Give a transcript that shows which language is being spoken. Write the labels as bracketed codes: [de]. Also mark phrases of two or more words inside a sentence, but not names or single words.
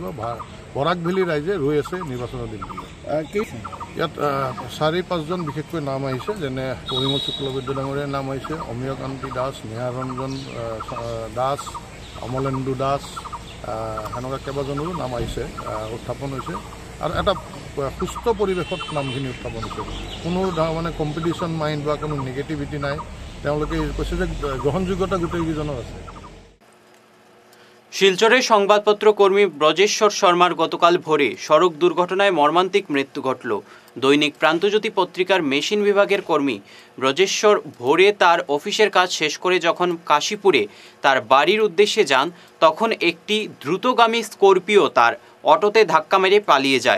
[as] বৰাক ভেলী ৰাইজে ৰৈ আছে নিৰ্বাচনৰ দিনটোলৈ। ইয়াত 4-5 জন বিশেষকৈ নাম আহিছে, যেনে পৰিমল শুক্লবৈদ্য ডাঙৰীয়াৰ নাম আহিছে, অমিয়কান্তি দাস, নিহাৰ ৰঞ্জন দাস, অমলেন্দু দাস, সেনেকুৱা কেইবাজনৰো নাম আহিছে, উত্থাপন হৈছে। আৰু এটা সুস্থ পৰিৱেশত নামখিনি উত্থাপন হৈছে। কোনো মানে [en] competition mind [as] বা কোনো নিগেটিভিটি নাই। তেওঁলোকে কৈছে যে গ্ৰহণযোগ্যতা গোটেইকেইজনৰ আছে। [bn] শিলচরের সংবাদপত্র কর্মী ব্রজেশ্বর শর্মার গতকাল ভোরে সড়ক দুর্ঘটনায় মর্মান্তিক মৃত্যু ঘটল। দৈনিক প্রান্তজ্যোতি পত্রিকার মেশিন বিভাগের কর্মী ব্রজেশ্বর ভোরে তার অফিসের কাজ শেষ করে যখন কাশীপুরে তার বাড়ির উদ্দেশ্যে যান, তখন একটি দ্রুতগামী স্করপিও তার অটোতে ধাক্কা মেরে পালিয়ে যায়।